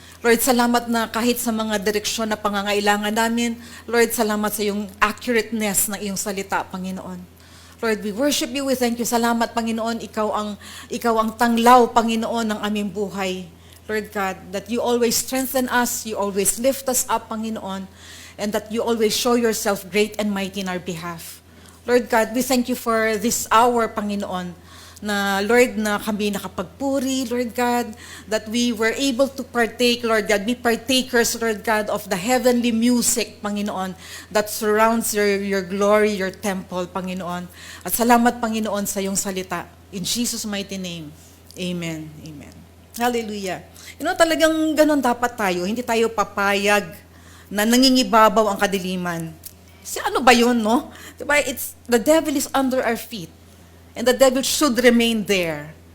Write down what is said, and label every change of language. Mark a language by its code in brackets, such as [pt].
[tl] Lord, salamat na kahit sa mga direksyon na pangangailangan namin, Lord, salamat sa yung accurateness ng iyong salita, Panginoon. Lord, [en] we worship you, we thank you. [tl] Salamat, Panginoon, ikaw ang tanglaw, Panginoon, ng aming buhay. [en] Lord God, that you always strengthen us, you always lift us up, Panginoon, and that you always show yourself great and mighty in our behalf. Lord God, we thank you for this hour, Panginoon, na Lord, [tl] na kami nakapagpuri, [en] Lord God, that we were able to partake, Lord God, be partakers, Lord God, of the heavenly music, Panginoon, that surrounds your glory, your temple, Panginoon. [tl] At salamat, Panginoon, sa iyong salita. [en] In Jesus' mighty name, [tl] amen. Amen. Hallelujah. Talagang ganun dapat tayo. Hindi tayo papayag na nangingibabaw ang kadiliman. Kasi ano ba yun, no? Diba? [en] The devil is under our feet. And the devil should remain there.